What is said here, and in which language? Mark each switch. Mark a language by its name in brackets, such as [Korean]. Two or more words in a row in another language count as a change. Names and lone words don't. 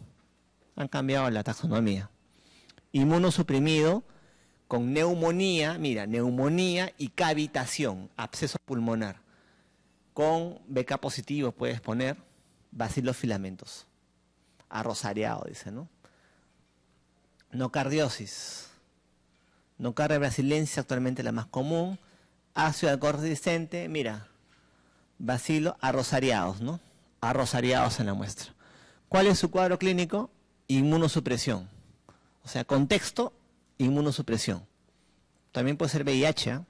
[Spanish] Han cambiado la taxonomía. Inmunosuprimido con neumonía, mira, neumonía y cavitación, absceso pulmonar. Con BK positivo puedes poner bacilos filamentos. Arrosariado, dice, ¿no? Nocardiosis. Nocardia brasilensis, actualmente la más común. Ácido alcohol resistente, mira, bacilos arrosariados, ¿no? Arrosariados en la muestra. ¿Cuál es su cuadro clínico? Inmunosupresión. O sea, contexto, inmunosupresión. También puede ser VIH, ¿eh?